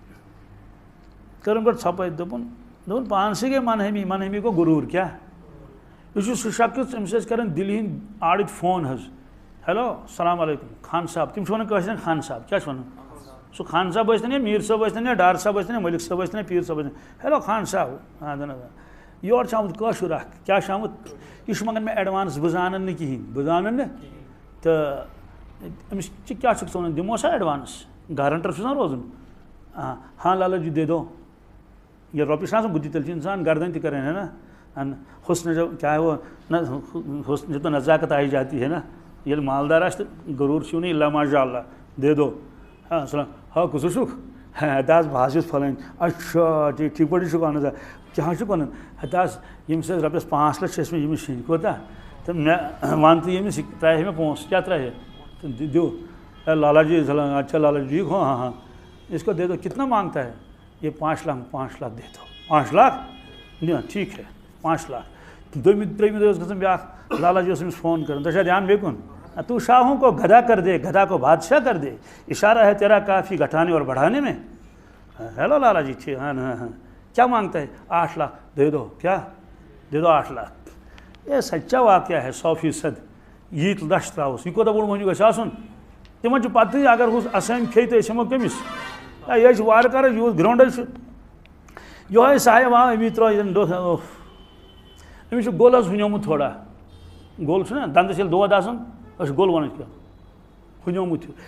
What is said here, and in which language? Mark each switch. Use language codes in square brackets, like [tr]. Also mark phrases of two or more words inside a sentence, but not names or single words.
[ks] کٔرٕم گۄڈٕ ژھۄپٲرۍ دوٚپُن پانسٕے گٔے منہمی گوٚو غروٗر کیٛاہ یہِ چھُ سُہ شخص أمِس ٲسۍ کران دِلہِ ہِنٛدۍ آڑٕکۍ فون حظ ہیلو [ar] السلام علیکُم [ks] خان صاحب تِم چھِ ونان کٲشرٮ۪ن خان صاحب کیٛاہ چھِ وَنان سُہ خان صاحب ٲسۍتن یا میٖر صٲب ٲسۍتن یا ڈار صاحب ٲسۍتن یا مٔلِک صٲب ٲسۍتن یا پیٖر صٲب ٲسۍتن ہیلو خان صاحب اہن حظ یورٕ چھُ آمُت کٲشُر اکھ کیٛاہ چھُ آمُت یہِ چھُ منٛگان مےٚ ایڈوانس بہٕ زانن نہٕ کِہینۍ بہٕ زانن نہٕ تہٕ أمِس کیٛاہ چھُکھ ژٕ وَنان دِمو سا ایڈوانس گارنٹر چھُس نا روزُن ہاں لالا جی [ur] دے دو [ks] ییٚلہِ رۄپیہِ چھِ آسان بُدھِ تیٚلہِ چھُ اِنسان گردن تہِ کران ہے نا حُسن جو کیٛاہ [ur] وہ نہ حُسن تو نزاکت آئی جاتی ہے نا [ks] ییٚلہِ مالدار آسہِ تہٕ غروٗر چھُو نہٕ [ar] اِلا ماشاء اللہ [ur] دے دو [ks] ہاں سلام ہا کُس چھُکھ ہتا حظ بہٕ حظ چھُس پھلٲنۍ اچھا ٹھیٖک پٲٹھۍ چھُکھ اہن حظ کیٛاہ چھُکھ وَنان ہتا حظ ییٚمِس حظ رۄپیَس 5 لَچھ چھِ ٲسۍ مٕتۍ ییٚمِس شیٚنۍ کوتاہ تہٕ مےٚ وَن تہٕ ییٚمِس یہِ ترٛایہِ مےٚ پونٛسہٕ کیٛاہ ترٛایہِ تہٕ دِیِو [ur] لالا جی اچھا لالا جی ہاں ہاں ہاں اس کو دے دو کتنا مانگتا ہے یہ 5 لاکھ دے دو 5 لاکھ ٹھیک ہے 5 لاکھ [ks] دوٚیمہِ ترٛیٚیمہِ دۄہ اوس گژھان بیٛاکھ لالا جی اوس أمِس فون کران تۄہہِ چھا دھیان بیٚیہِ [ur] کُن تو شاہوں کو گدھا کر دے، گدھا کو بادشاہ کر دے، اشارہ ہے تیرا کافی گھٹانے اور بڑھانے میں۔ ہیلو لالا جی، ہاں ہاں ہاں، کیا مانگتا ہے؟ 8 لاکھ دے دو، کیا دے دو 8 لاکھ۔ یہ سچا واقعہ ہے 100%۔ [ks] یہ لچھ تراوس یہ کوتاہ بوڑ مہنیو گژھِ آسُن، تمن چھُ پتہٕ اگر ہُہ اسامہِ کھیٚیہِ تہٕ أسۍ ہٮ۪مو کٔمِس؟ یہ چھُ وارٕ کارٕ یوٗت گرٛاوُنٛڈَر چھُ یِہوٚے صاحب أمی ترٛٲو ییٚتٮ۪ن دۄہ أمِس چھُ گوٚل حظ ہُنیومُت تھوڑا، گوٚل چھُنہ دَنٛدَس ییٚلہِ دود آسان أسۍ چھِ گوٚل وَنان کیٛاہ ہُنیومُت ہیوٗ۔